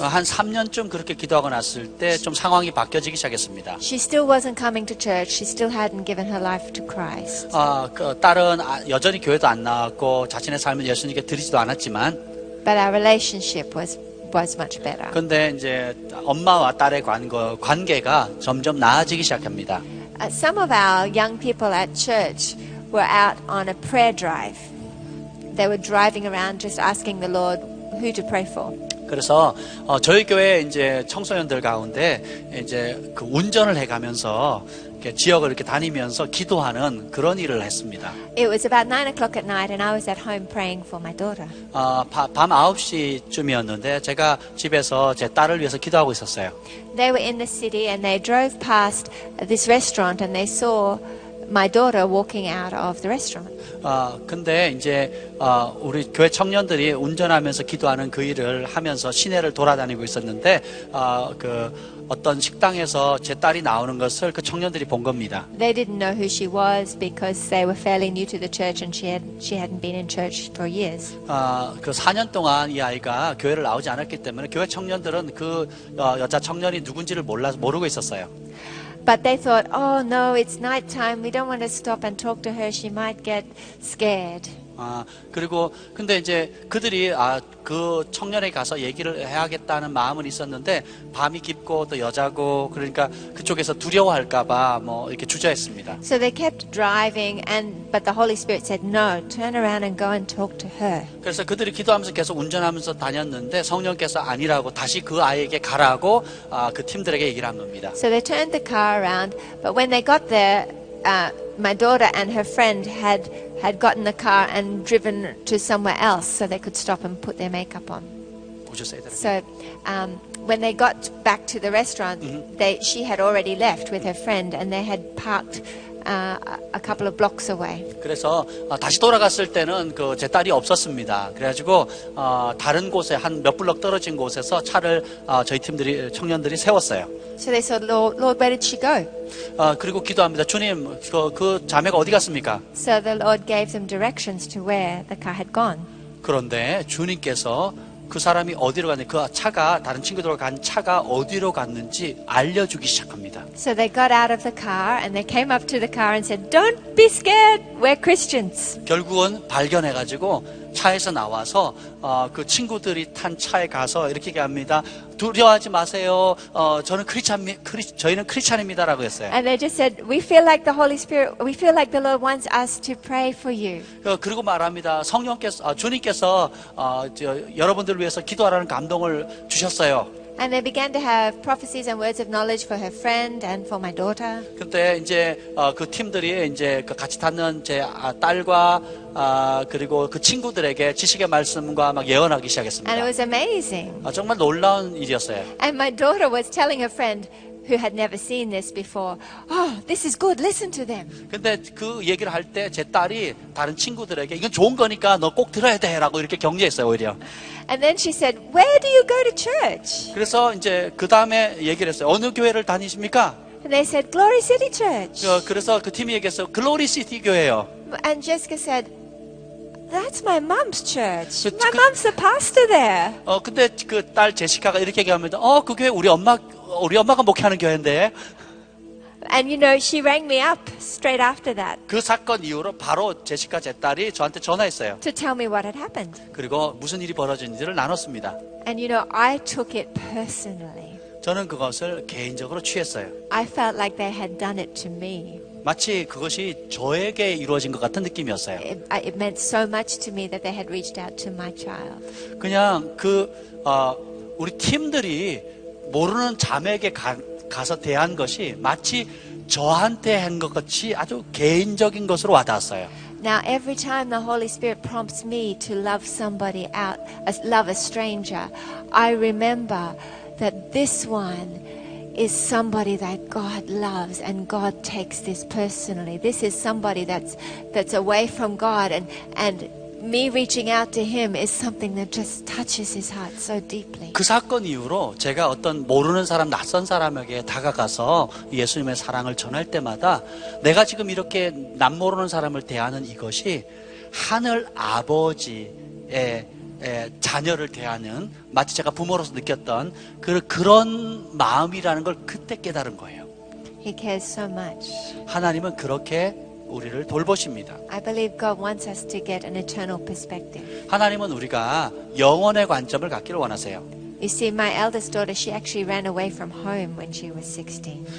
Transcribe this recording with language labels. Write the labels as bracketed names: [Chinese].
[Korean] 한 3년쯤 그렇게 기도하고 났을 때 좀 상황이 바뀌어지기 시작했습니다. [English] She still wasn't coming to church. She still hadn't given her life to Christ. [Korean] 그 딸은 여전히 교회도 안 나왔고 자신의 삶을 예수님께 드리지도 않았지만, [English] But our relationship was much better. [Korean] 근데 이제 엄마와 딸의 관계가 점점 나아지기 시작합니다. [English] Some of our young people at church were out on a prayer drive. They were driving around just asking the Lord who to pray for. [Korean] 그래서 저희 교회 이제 청소년들 가운데 이제 그 운전을 해가면서 이렇게 지역을 이렇게 다니면서 기도하는 그런 일을 했습니다. [English] It was about 9 o'clock at night, and I was at home praying for my daughter. [Korean] 밤 9시쯤이었는데 제가 집에서 제 딸을 위해서 기도하고 있었어요. [English] They were in the city, and they drove past this restaurant, and they saw my daughter walking out of the restaurant. [Korean] 근데 이제 우리 교회 청년들이 운전하면서 기도하는 그 일을 하면서 시내를 돌아다니고 있었는데 그 어떤 식당에서 제 딸이 나오는 것을 그 청년들이 본 겁니다. [English] They didn't know who she was because they were fairly new to the church, and she hadn't been in church for years. [Korean] 그 4년 동안 이 아이가 교회를 나오지 않았기 때문에 교회 청년들은 그 여자 청년이 누군지를 모르고 있었어요. [English] But they thought, oh no, it's night time. We don't want to stop and talk to her. She might get scared. [Korean] 그리고 근데 이제 그들이 그 청년에게 가서 얘기를 해야겠다는 마음은 있었는데 밤이 깊고 또 여자고 그러니까 그쪽에서 두려워할까봐 뭐 이렇게 주저했습니다. [English] So they kept driving, but the Holy Spirit said, no, turn around and go and talk to her. [Korean] 그래서 그들이 기도하면서 계속 운전하면서 다녔는데 성령께서 아니라고 다시 그 아이에게 가라고 그 팀들에게 얘기를 한 겁니다. [English] So they turned the car around, but when they got there, my daughter and her friend had gotten the car and driven to somewhere else so they could stop and put their makeup on. [Korean] 오셨어요? [English] So when they got back to the restaurant, she had already left with her friend, and they had parked a couple of blocks away. [Korean] 그래서 다시 돌아갔을 때는 그 제 딸이 없었습니다. 그래가지고 다른 곳에 한 몇 블럭 떨어진 곳에서 차를 저희 팀들이 청년들이 세웠어요. [English] So they said, Lord, where did she go? [Korean] 그리고 기도합니다. 주님, 그 자매가 어디 갔습니까? [English] So the Lord gave them directions to where the car had gone. [Korean] 그런데 주님께서 그 사람이 어디로 갔는지, 그 차가 다른 친구들과 간 차가 어디로 갔는지 알려주기 시작합니다. [English] So they got out of the car and they came up to the car and said, "Don't be scared. We're Christians." [Korean] 결국은 발견해가지고 차에서 나와서 그 친구들이 탄 차에 가서 이렇게 얘기합니다. 두려워하지 마세요. 저희는 크리스찬입니다라고 했어요. [English] And they just said, "We feel like the Holy Spirit. We feel like the Lord wants us to pray for you." [Korean] 그리고 말합니다. 주님께서 여러분들을 위해서 기도하라는 감동을 주셨어요. [English] And they began to have prophecies and words of knowledge for her friend and for my daughter. [Korean] 그때 이제 그 팀들이 이제 그 같이 탔는 제 딸과 그리고 그 친구들에게 지식의 말씀과 막 예언하기 시작했습니다. [English] And it was amazing. [Korean] 정말 놀라운 일이었어요. [English] And my daughter was telling her friend, who had never seen this before, "Oh, this is good. Listen to them." [Korean] 근데 그 얘기를 할 때 제 딸이 다른 친구들에게 이건 좋은 거니까 너 꼭 들어야 돼라고 이렇게 격려했어요, 오히려. [English] And then she said, "Where do you go to church?" [Korean] 그래서 이제 그 다음에 얘기를 했어요. 어느 교회를 다니십니까? [English] And they said, "Glory City Church." [Korean] 그래서 그 팀이 얘기했어요. 글로리 시티 교회요. [English] And Jessica said, "That's my mom's church. 그- My 그- mom's the pastor there." [Korean] 근데 그 딸 제시카가 이렇게 얘기합니다. 그 교회 우리 엄마가 목회하는 교회인데. [English] And you know, she rang me up straight after that [Korean] 그 사건 이후로 바로 제시카 제 딸이 저한테 전화했어요. [English] to tell me what had happened. [Korean] 그리고 무슨 일이 벌어진지를 나눴습니다. [English] And you know, I took it personally. [Korean] 저는 그것을 개인적으로 취했어요. [English] I felt like they had done it to me. [Korean] 마치 그것이 저에게 이루어진 것 같은 느낌이었어요. [English] It meant so much to me that they had reached out to my child. [Korean] 그냥 우리 팀들이 모르는 자매에게 가서 대한 것이 마치 저한테 한 것 같이 아주 개인적인 것으로 와닿았어요. [English] Now, every time the Holy Spirit prompts me to love somebody out, love a stranger, I remember that this one is somebody that God loves, and God takes this personally. This is somebody that's away from God, and me reaching out to him is something that just touches his heart so deeply. [Korean] 그 사건 이후로 제가 어떤 모르는 사람, 낯선 사람에게 다가가서 예수님의 사랑을 전할 때마다 내가 지금 이렇게 남 모르는 사람을 대하는 이것이 하늘 아버지의 자녀를 대하는 마치 제가 부모로서 느꼈던 그런 마음이라는 걸 그때 깨달은 거예요. [English] He cares so much. [Korean] 하나님은 그렇게 우리를 돌보십니다. [English] I believe God wants us to get an eternal perspective. [Korean] 하나님은 우리가 영원의 관점을 갖기를 원하세요. [English] You see, my eldest daughter, she actually ran away from home when she was 16.